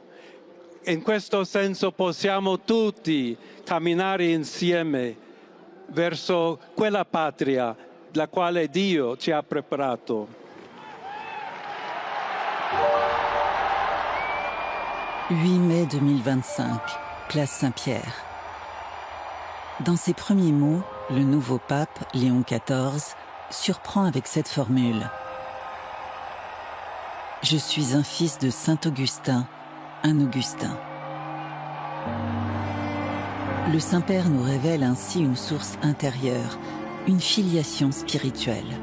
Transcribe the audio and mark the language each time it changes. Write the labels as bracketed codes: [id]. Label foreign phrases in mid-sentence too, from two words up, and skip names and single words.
[it] In questo senso possiamo tutti camminare insieme verso quella patria la quale Dio ci ha preparato. [fr] 8 mai 2025, place Saint-Pierre. Dans ses premiers mots, le nouveau pape, Léon XIV, surprend avec cette formule. Je suis un fils de Saint-Augustin, un Augustin. Le Saint-Père nous révèle ainsi une source intérieure, une filiation spirituelle.